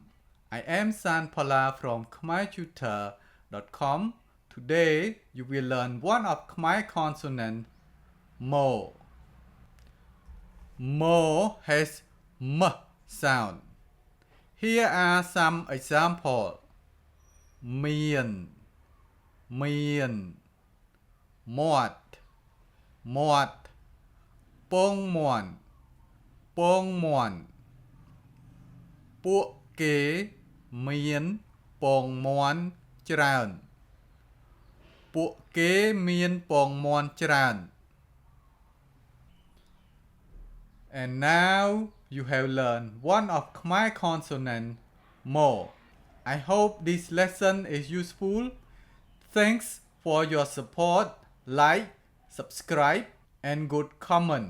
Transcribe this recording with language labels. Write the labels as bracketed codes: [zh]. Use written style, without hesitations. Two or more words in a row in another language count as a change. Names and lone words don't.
[en] I am Phalla from khmertutor.com. Today you will learn one of Khmer consonant Mo. Mo has M sound. Here are some examples. [km] មាន, មាន, មាត់, មាត់, ពង មាន់, ពង មាន់. ពួកគេមានពងមាន់ច្រើនពួកគេមានពងមាន់ច្រើន [en] And now you have learned one of Khmer consonant Mo. I hope this lesson is useful. Thanks for your support, like, subscribe, and good comment.